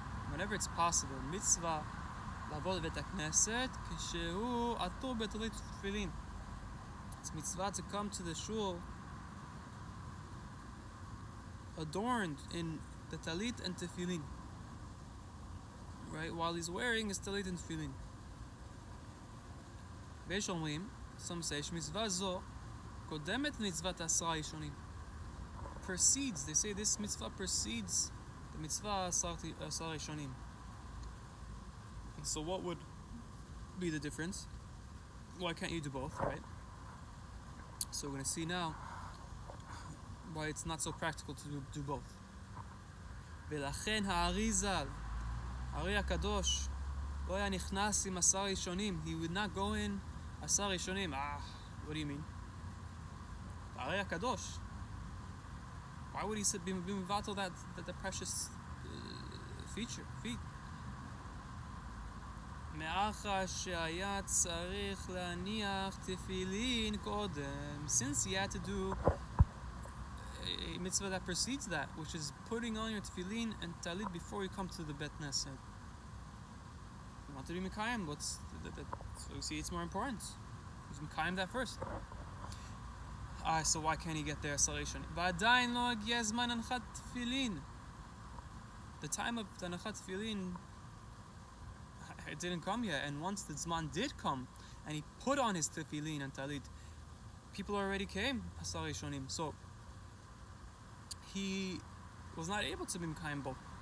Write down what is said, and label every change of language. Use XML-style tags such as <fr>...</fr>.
<en>Whenever it's possible,</en> <he>mitzvah לעבור לבית הכנסת כשהוא עטור בטלית ותפילין.</he> <en>It's mitzvah to come to the shul adorned in the talit and tefillin, right? While he's wearing his talit and tefillin.</en> <he>ויש אומרים,</he> <en>some say,</en> <he>שמצווה זו קודמת מצוות 10 ראשונים.</he> <en>Precedes, they say this mitzvah precedes the mitzvah 10 ראשונים. So what would be the difference? Why can't you do both, right? So we're going to see now why it's not so practical to do both.</en> <he>ולכן הארי ז"ל, הארי הקדוש, לא היה נכנס עם 10 ראשונים.</he> <en>He would not go in 10 ראשונים. What do you mean? הארי הקדוש. Why would he be mevatel that precious feat?</en> <he>מאחר שהיה צריך להניח תפילין קודם,</he> <en>since he had to do a mitzvah that precedes that, which is putting on your tefillin and talit before you come to the Bet Knesset. You want to be Mekayim, so you see it's more important. He's Mekayim that first. So why can't he get there Asar Rishonim?</en> <he>ועדיין לא הגיע זמן הנחת תפילין.</he> <en>The time of the הנחת תפילין, it didn't come yet, and once the Zman did come, and he put on his tefillin and talit, people already came, Asar Rishonim. So he was not able to be Mekayim Bo.</en>